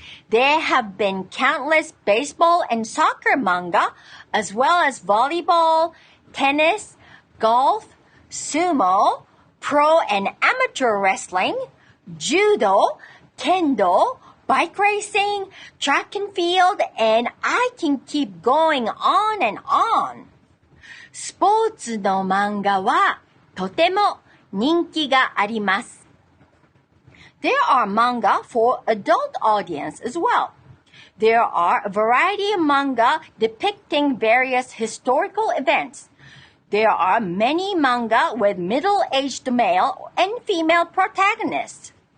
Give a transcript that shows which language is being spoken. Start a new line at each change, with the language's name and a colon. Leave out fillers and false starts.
English: There have been countless baseball and soccer manga, as well as volleyball, tennis, golf, sumo, pro and amateur wrestling, judo, kendo, bike racing, track and field, and I can keep going on and on.
Japanese: スポーツの漫画はとても人気があります。
English: There are manga for adult audience as well. There are a variety of manga depicting various historical events. There are many manga with middle-aged male and female protagonists.